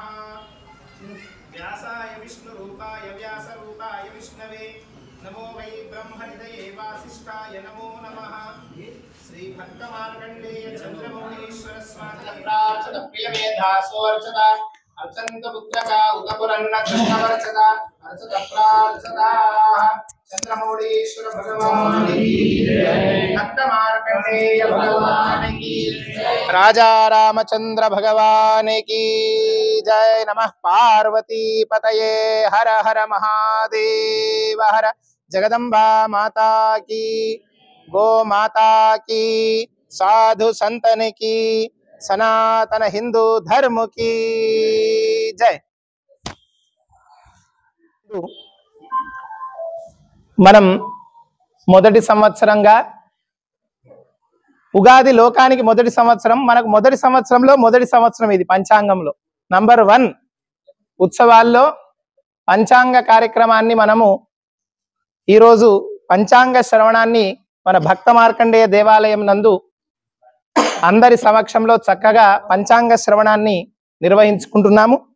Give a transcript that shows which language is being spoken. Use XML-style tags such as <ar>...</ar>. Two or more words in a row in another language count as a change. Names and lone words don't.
<sa>व्यासाय विष्णुरूपाय व्यासरूपाय विष्णवे नमो वै ब्रह्मनिधये वासिष्ठाय नमो नमः। श्री भक्तमार्कण्डेय चन्द्रमौळीश्वर स्वामी प्रार्थन प्रियमेधासोर्चता अर्चन्त पुत्रका उदपुरन्न कृष्णवर्चता अर्चत</sa> <hi>प्रार्थता चन्द्रमौळीश्वर भगवान की जय भक्तमार्कण्डेय भगवान की जय राजा रामचंद्र भगवान की जय</hi> <sa>नमः पार्वती पतये</sa> <hi>हर हर महादेव हर जगदम्बा माता की गो माता की साधु संतन की सनातन हिंदू धर्म की जय।</hi> <te>మనం మొదటి సంవత్సరంగా ఉగాది లోకానికి మొదటి సంవత్సరం, మనకు మొదటి సంవత్సరంలో మొదటి సంవత్సరం ఇది పంచాంగంలో నంబర్ 1 ఉత్సవాల్లో పంచాంగ కార్యక్రమాన్ని మనము ఈరోజు పంచాంగ శ్రవణాన్ని మన భక్త మార్కండేయ దేవాలయం నందు అందరి సమక్షంలో చక్కగా పంచాంగ శ్రవణాన్ని నిర్వహించుకుంటున్నాము।</te>